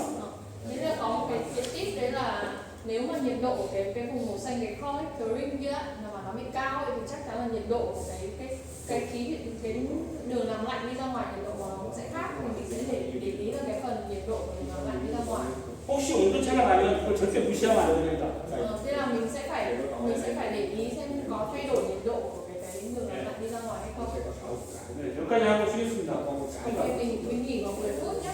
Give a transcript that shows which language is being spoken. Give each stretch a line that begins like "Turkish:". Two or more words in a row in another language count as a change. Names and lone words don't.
Vietnamese: Nên là có một cái tip đấy là nếu mà nhiệt độ của cái vùng màu xanh, cái collectoring kia mà nó bị cao ấy, thì chắc chắn là nhiệt độ của cái khí cái đường làm lạnh đi ra ngoài nhiệt độ của nó cũng sẽ khác, thì mình sẽ để ý là cái phần nhiệt độ của đường làm lạnh đi ra ngoài.
Korean: 혹시 온도차가 나면 그걸 절대 무시하면 안 됩니다.
Vietnamese: Thế là mình sẽ phải để ý xem có thay đổi nhiệt độ của cái đường làm lạnh đi ra ngoài hay không.
Korean: 네, 여기까지 하고 쉬겠습니다.
Vietnamese: Mình nghỉ vào 10 phút.